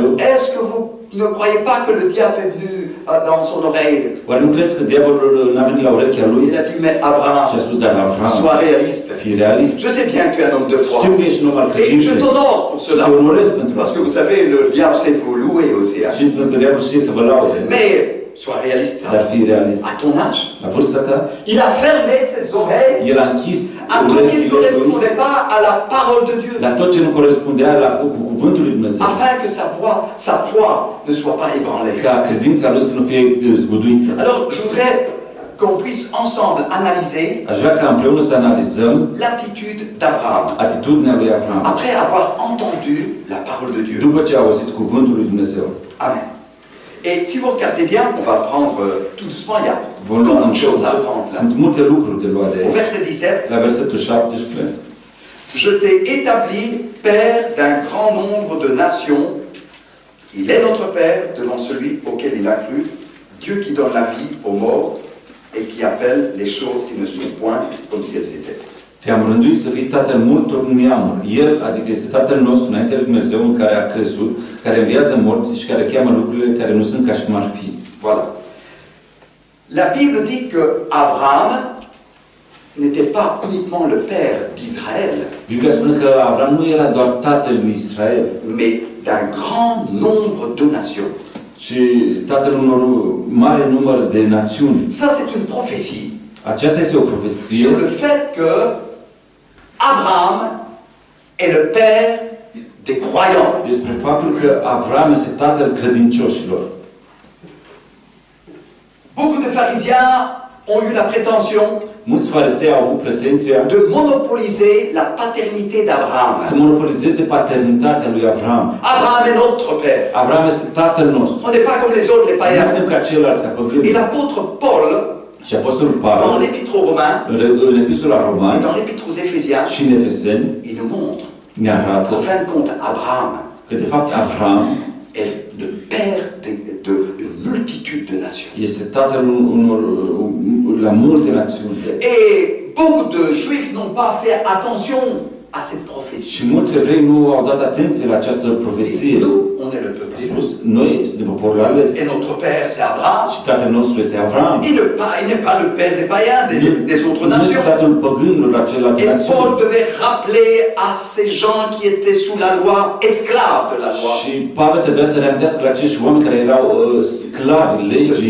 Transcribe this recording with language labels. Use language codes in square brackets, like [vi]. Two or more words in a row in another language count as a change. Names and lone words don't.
[fr] est-ce que vous ne croyez pas que le diable est venu dans son oreille? [ro] oare nu credeți că diavolul n-a venit la urechea lui [fr] Il a dit, mais Abraham, [ro] și a spus, dar Avram, [fr] sois réaliste. [ro] fii realist. [fr] Je sais bien que tu es un homme de foi. [ro] Știu că ești un om al [fr] Et je [ro] credinței [fr] t'honore pour [ro] și [fr] cela. [ro] te onorez pentru [fr] Parce que [ro] asta. [fr] vous savez, le diable sait vous louer aussi. Hein. [ro] Și spune că diavolul știe să vă laude, [fr] Mais sois réaliste. [ro] dar [fr] Hein. [ro] fii realist. [fr] À ton âge, [ro] La vârsta ta, [fr] il a fermé ses oreilles [ro] el a închis [fr] à tout ce qui ne [ro] urechile lui [fr] correspondait pas à la parole de Dieu. [ro] la tot ce nu corespundea cu cuvântul lui Dumnezeu. [fr] Afin que sa foi ne soit pas ébranlée. [ro] Ca credința lui să nu fie zguduită. [fr] Alors, je voudrais qu'on puisse ensemble analyser [ro] Aș vrea ca împreună să analizăm [fr] l'attitude d'Abraham. [ro] atitudinea lui Avram. [fr] Après avoir entendu la parole de Dieu. [ro] După ce a auzit cuvântul lui Dumnezeu. Amen. [fr] Et si vous regardez bien, on va prendre tout doucement, il y a [ro] Vom lua [fr] beaucoup de choses à prendre là. [ro] Sunt multe lucruri de luat de [fr] Au [ro] aici. [fr] verset 17, [ro] La versetul 17. [fr] je t'ai établi père d'un grand nombre de nations. Il est notre père devant celui auquel il a cru, Dieu qui donne la vie aux morts et qui appelle les choses qui ne sont point comme si elles étaient. [ro] Te-am rânduit să fii tatăl multor neamuri. El, adică este tatăl nostru înainte de Dumnezeu în care a crezut, care înviază morți și care cheamă lucrurile care nu sunt ca și cum ar fi. [fr] Voilà. La Bible dit que Abraham n'était pas uniquement le père d'Israël, [ro] Biblia spune că Avram nu era doar tatăl lui Israel, [fr] mais d'un grand nombre de nations. [ro] ci tatăl unor mare număr de națiuni. [fr] Ça, c'est une prophétie [ro] Aceasta este o profeție [fr] sur le fait que Abraham est le père des croyants. [ro] despre faptul că Avram este tatăl credincioșilor. [fr] Beaucoup de pharisiens ont eu la prétention [ro] Mulți farisei au avut pretenția [fr] de monopoliser la paternité d'Abraham. [ro] să monopolizeze paternitatea lui Avram. [fr] Abraham est notre père. [ro] Avram este tatăl nostru. [fr] On n'est pas comme les autres, les [ro] Nu [fr] païens. [ro] suntem ca ceilalți, ca [fr] Et [ro] păgânii. [fr] l'apôtre Paul, [ro] Și Apostolul [fr] dans [ro] Pavel, [fr] l'épître aux Romains [ro] în Epistola [fr] et [ro] Romani [fr] dans l'épître aux Éphésiens, [ro] și în Efeseni, [fr] il nous montre [ro] ne arată [fr] qu'en fin de compte, Abraham [ro] că, de fapt, Avram [fr] est le père d'une multitude de nations. [ro] este tatăl la multe națiuni. [fr] Et beaucoup de juifs n'ont pas fait attention à cette prophétie. [ro] Și mulți evrei nu au dat atenție la această profeție. [fr] Nous, on est le peuple [ro] A [fr] élu. [ro] spus, noi suntem poporul ales. [fr] Et notre père, c'est Abraham. [ro] Și tatăl nostru este Avram. [fr] Il n'est pas le père des païens, des autres [ro] Nu este [fr] nations. [ro] tatăl păgânilor la celelalte [fr] Et Paul [ro] națiuni. [fr] devait rappeler à ces gens qui étaient sous la loi, esclaves de la loi, [ro] Și Pavel trebuia să reamintească la acești oameni care erau sclavi [fr] ce [ro] legii,